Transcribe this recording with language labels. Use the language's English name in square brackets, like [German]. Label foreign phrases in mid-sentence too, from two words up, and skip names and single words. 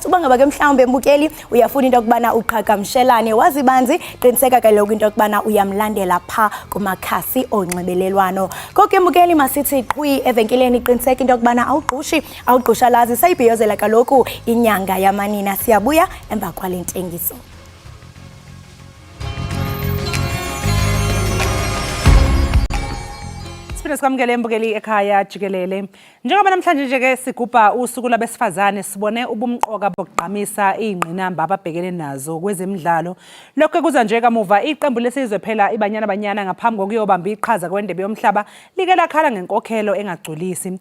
[Xhosa] Uba ngaba ke mhlawumbe mbukeli uyafuna into yokubana uqhagamshelane wazibanzi, qiniseka kaloku into yokubana uyamlandela pha kumakhasi onxibelelwano. Konke mbukeli masithi qhwi evenkileni, qiniseka into yokubana awugqushalazi sayibhiyozela kaloku inyanga yamanina. Siyabuya emva kwale ntengiso. [Zulu] Asiphinde sikwamukele embukeli ekhaya Jikelele. Njengoba namhlanje nje ke sigubha usuku labesifazane sibone ubumqoka bokugqamisa ingqinamba ababhekene nazo kwezemidlalo. Lokho kuza nje kamuva iqembu lesizwe phela ibanyana ngaphambi kokuyobamba iqhaza kwendebe yomhlaba like lakhala ngenkokhelo engagculisi.